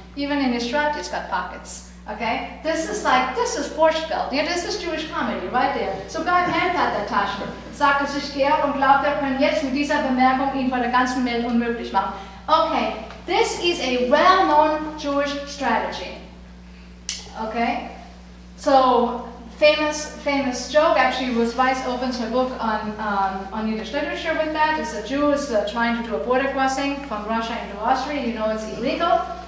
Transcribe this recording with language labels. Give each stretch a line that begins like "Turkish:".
English: Even in his shirt, it's got pockets. Okay, this is Portugal. Yeah, this is Jewish comedy right there.
German: Sogar im Hemd hat Taschen, sagte sich Georg und glaubte, er können jetzt mit dieser Bemerkung ihn vor der ganzen Welt unmöglich machen.
English: Okay, this is a well-known Jewish strategy. Okay, so famous joke. Actually, Weiss opens her book on Yiddish literature with that. It's a Jew is trying to do a border crossing from Russia into Austria. You know it's illegal.